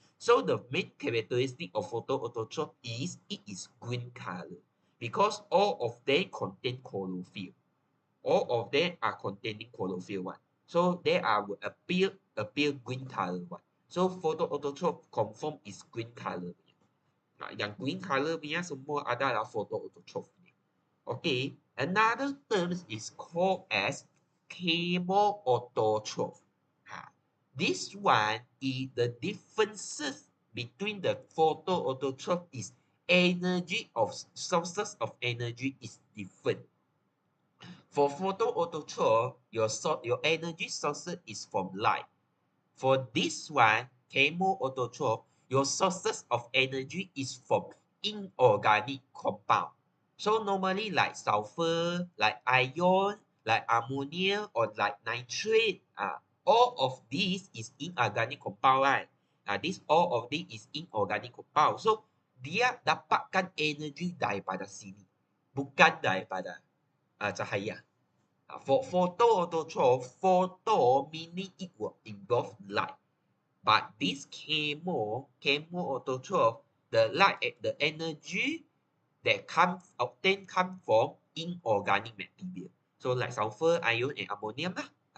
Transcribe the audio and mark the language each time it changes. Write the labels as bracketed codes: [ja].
[en] So the main characteristic of photoautotroph is it is green color. because all of them contain chlorophyll. All of them are containing chlorophyll one. So they are will appear green color one. So photoautotroph confirm is green color. [ms] Yang green color punya semua adalah photoautotroph. [en] Okay, another term is called as chemoautotroph. This one is the differences between the photoautotroph is energy of sources of energy is different. For photoautotroph, your energy source is from light. For this one, chemoautotroph, your sources of energy is from inorganic compound. So normally like sulfur, like iron, like ammonia, or like nitrate, all of these is inorganic compound, right? This all of this is inorganic compound. [ms] So dia dapatkan energy daripada sini, bukan daripada cahaya. [en] For photoautotroph, photo meaning it will involve light. But this chemoautotroph, the light, the energy that obtained come from inorganic material. So like sulfur, iron, and ammonium lah.